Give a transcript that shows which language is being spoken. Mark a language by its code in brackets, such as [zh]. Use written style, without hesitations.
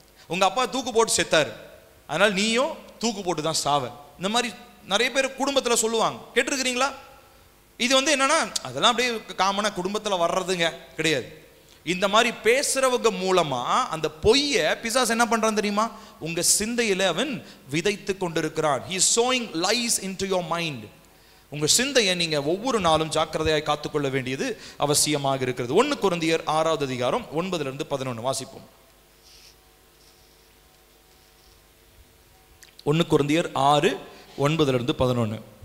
[ta] உங்க அப்பா தூக்கு போட்டு செத்தாரு, அதனால நீயும் தூக்கு போட்டு தான் சாவ. இந்த மாதிரி நிறைய பேர் குடும்பத்துல சொல்லுவாங்க, கேட்டிருக்கிறீங்களா? இது என்னன்னா அதெல்லாம் அப்படியே காமனா குடும்பத்துல வர்றதுங்க கிடையாது. இந்த மாதிரி பேசுறவங்க மூலமா அந்த பொய்ய பிசாசு என்ன பண்றான் தெரியுமா? உங்க சிந்தையில அவன் விதைத்து கொண்டிருக்கிறான். [en] he is sowing lies into your mind. [ta] உங்க சிந்தையை நீங்க ஒவ்வொரு நாளும் ஜாக்கிரதையாய் காத்துக்கொள்ள வேண்டியது அவசியமாக இருக்கிறது. 1 கொரிந்தியர் 6வது அதிகாரம் 9 - 11 வாசிப்போம். 1 கொரிந்தியர் 6 9 - 11.